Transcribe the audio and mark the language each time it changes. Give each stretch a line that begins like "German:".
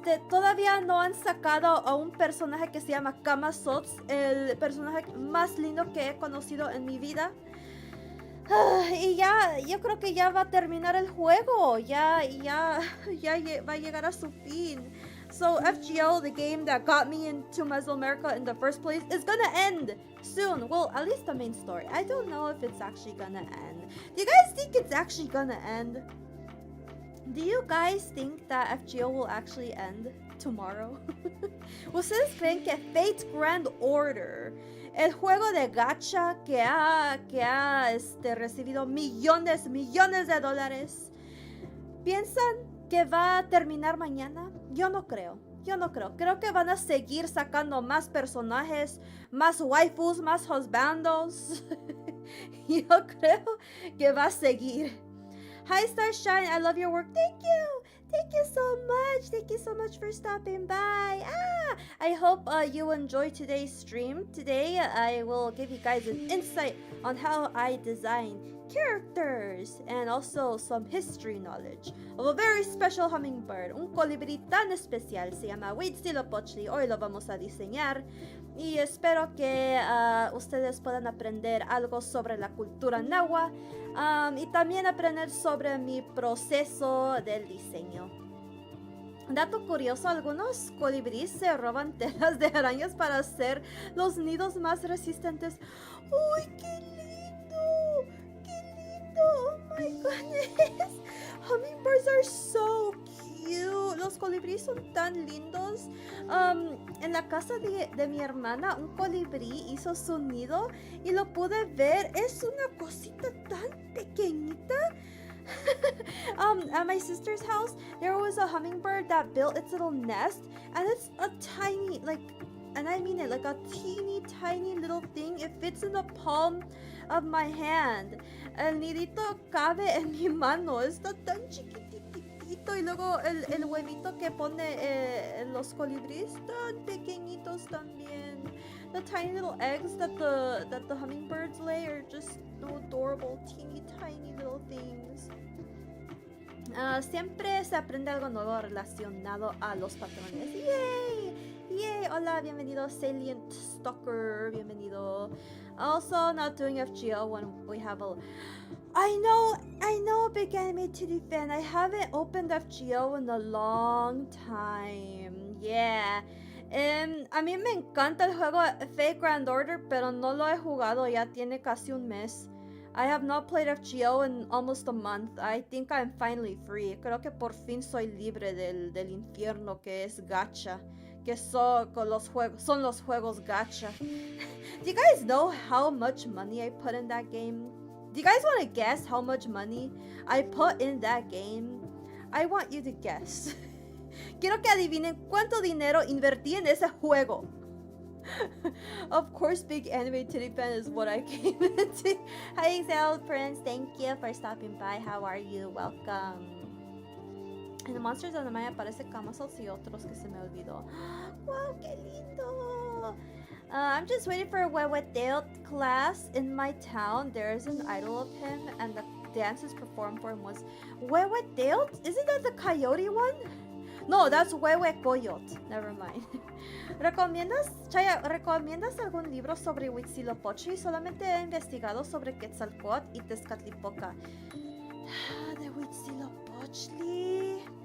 Spanish: Todavía no han sacado a un personaje que se llama Kamazots, el personaje más lindo que he conocido en mi vida. Y ya, yo creo que ya va a terminar el juego. Ya va a llegar a su fin.
English: So FGO, the game that got me into Mesoamerica in the first place, is gonna end soon. Well, at least the main story. I don't know if it's actually gonna end. Do you guys think it's actually gonna end? Do you guys think that FGO will actually end tomorrow?
Spanish: ¿Ustedes creen que Fate Grand Order, el juego de gacha que ha recibido millones de dólares, piensan que va a terminar mañana? Yo no creo. Creo que van a seguir sacando más personajes, más waifus, más husbandos. Yo creo que va a seguir.
English: Hi Starshine, I love your work. Thank you. Thank you so much. Thank you so much for stopping by. I hope you enjoyed today's stream. Today I will give you guys an insight on how I design characters and also some history knowledge of a very special hummingbird.
Spanish: Un colibrí tan especial se llama Huitzilopochtli. Hoy lo vamos a diseñar y espero que ustedes puedan aprender algo sobre la cultura náhuatl y también aprender sobre mi proceso del diseño. Dato curioso, algunos colibríes se roban telas de arañas para hacer los nidos más resistentes. ¡Uy, qué lindo! ¡Qué lindo!
English: ¡Oh my goodness! Hummingbirds are so cute.
Spanish: Los colibríes son tan lindos. En la casa de mi hermana, un colibrí hizo su nido y lo pude ver. Es una cosita tan pequeñita.
English: At my sister's house, there was a hummingbird that built its little nest, and it's a tiny, and I mean it, like a teeny tiny little thing. It fits in the palm of my hand.
Spanish: El nidito cabe en mi mano. Está tan chiquitito. Y luego el huevito que pone los colibríes tan pequeñitos también.
English: The tiny little eggs that the hummingbirds lay are just so adorable, teeny tiny little things.
Spanish: Siempre se aprende algo nuevo relacionado a los patrones. ¡Yay! ¡Yay! Hola, bienvenido Salient Stalker, bienvenido.
English: Also, not doing FGO when we have a... I know, Big Anime Titty fan. I haven't opened FGO in a long time. Yeah.
Spanish: A mí me encanta el juego Fate Grand Order, pero no lo he jugado, ya tiene casi un mes.
English: I have not played FGO in almost a month. I think I'm finally free.
Spanish: Creo que por fin soy libre del infierno que es gacha. Que son los juegos gacha.
English: Do you guys know how much money I put in that game? Do you guys want to guess how much money I put in that game? I want you to guess.
Spanish: Quiero que adivinen cuánto dinero invertí en ese juego.
English: Of course, Big Anime Titty Fan is what I came into. Hi, Excel Prince. Thank you for stopping by. How are you? Welcome.
Spanish: En the Monsters of the Maya aparece Kamazots y otros que se me olvidó. Wow, qué lindo.
English: I'm just waiting for a Huehueteot class in my town. There's an idol of him, and the dances performed for him was Huehueteot? Isn't that the coyote one? No, that's Huehuecoyot. Never mind.
Spanish: ¿Recomiendas algún libro sobre Huitzilopochtli? Solamente he investigado sobre Quetzalcóatl y Tezcatlipoca. De Huitzilopochtli.